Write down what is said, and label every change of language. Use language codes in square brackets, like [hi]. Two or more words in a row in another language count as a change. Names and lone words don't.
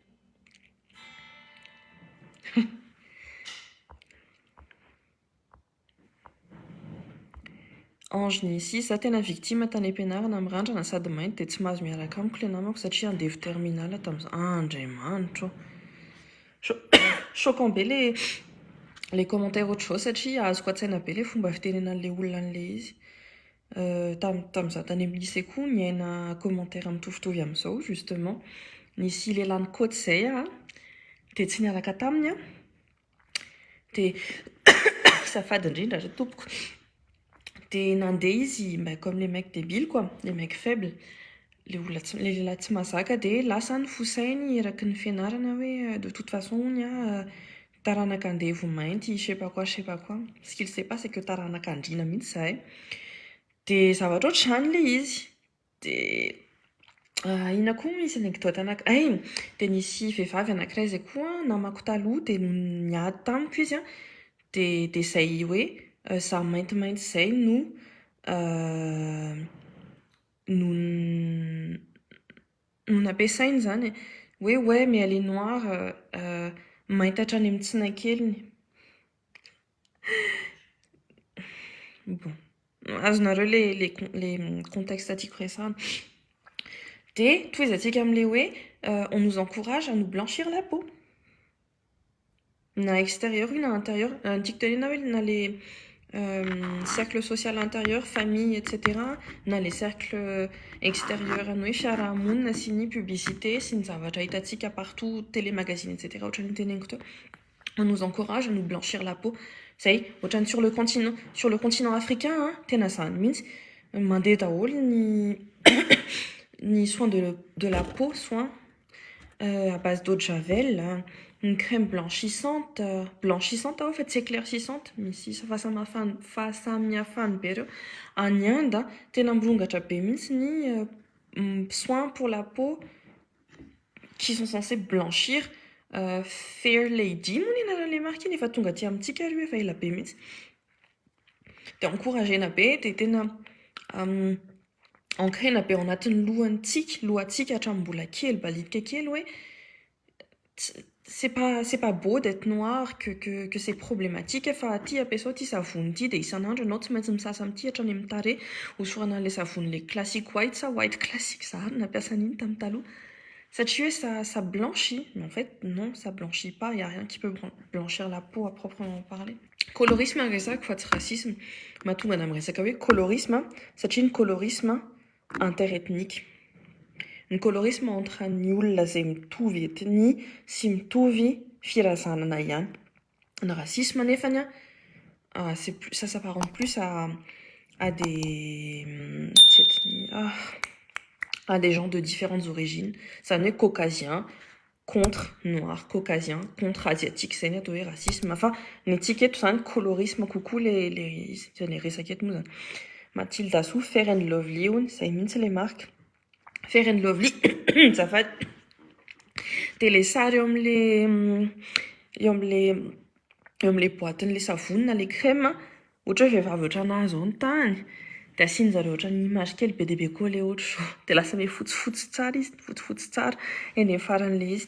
[mg] Ange Nisy za tena victime tany am-pianarana mirandrana sady mainty de tsy mahazo miaraka amiko le namako satria andevy terminala tamin'izao andriamanitro choquant be [fr] les commentaires [mg] ohatr'izao satria azoko an-tsaina be le fomba fitenenan'le olona an'le izy tamin'izaho tany amin'ny lycée koa niaina commentaire mitovitovy amin'izao justement nisy lelany côte zay de tsy niaraka taminy de safady indrindra za tompoko de nandeha izy [fr] comme les mecs débiles quoi les mecs faibles [mg] le lehilahy tsy mazaka de lasa nifosainy eraky ny fianarana hoe [fr] de toute façon [mg] ony taranaka andevo mainty [fr] je sais pas quoi ce qu'il sait pas c'est que [mg] taranaka andrina mihitsy zahay de zavatra ohatr'izany le izy de ina koa misy anecdote de nisy vehivavy anankiray zay koa namako taloha de niady tamiko izy de zay hoe za maintimainty zay no nampiasainy zany hoe [fr] ouais mais elle est noire [mg] mainty hatrany amin'ny tsinakeliny bon azonareo [fr] les contextes [mg] atyako resahana de toizatsika am'le hoe [fr] on nous encourage à nous blanchir la peau [mg] na extérieur ou na intérieur tiako tenena hoe na [fr] les cercle social intérieur famille etc [mg] na [fr] les cercles extérieurs [mg] any hoe fiarahamonina sy ny publicité sy ny zavatra hitantsika [fr] partout télé magazine etc [mg] ohatrany teneniko teo [fr] on nous encourage à nous blanchir la peau [mg] zay ohatrany [fr] sur le continent africain [mg] tena zany mihitsy mandeha daholo [fr] ny soin de la peau soin à base d'eau de javel une crème blanchissante en fait, c'est éclaircissante, [mg] misy fahasamihafany be reo. Any Inde tena mirongatra be mihitsy ny [fr] soins pour la peau qui sont censés blanchir. [mg] Fair Lady moa ny anaran'le marque iny efa tonga aty amintsika ry efa ela be mihitsy. De encouragena be de tena ancrena be ao anatin'ny lohantsika hatramin'ny kely balidika kely hoe [fr] c'est pas beau d'être noir que c'est problématique [mg] fa ty ampiasao ty savony ty de isan'andro anao tsy maintsy misasa amin'ty hatrany amin'ny tarehy hosorana an'le savony le classique white sa white classique zary nampiasa an'iny tamin'ny taloha satria hoe [fr] ça blanchit mais en fait non ça blanchit pas, il y a rien qui peut blanchir la peau à proprement parler. [mg] Colorisme resaka fa tsy racisme mahatonga ana miresaka hoe colorisme satria ny [fr] colorisme interethnique. [mg] Ny [fr] colorisme entre [mg] ny olona zay mitovy ethnie sy mitovy firazanana ihany. Ny racisme nefany [fr] ça s'apparente plus à des à des gens de différentes origines. [mg] Zany hoe [fr] caucasien contre noir, caucasien contre asiatique, [mg] zay ny atao hoe racisme. Enfin, ny antsika eto zany colorisme kokoa le resaka eto moa zany. Mathilda Sou, Fair and Lovely hono, zay mihitsy le marque. Fair and Lovely, zafady. De le sary eo am'le boatin'le savony na le crème, ohatra hoe vehivavy ohatranahy zao ny tany, de asiany zareo ohatrany image kely be dia be koa le ohatra zao, de lasa me fotsifotsy tsara izy, fotsifotsy tsara eny amin'ny faran'le izy.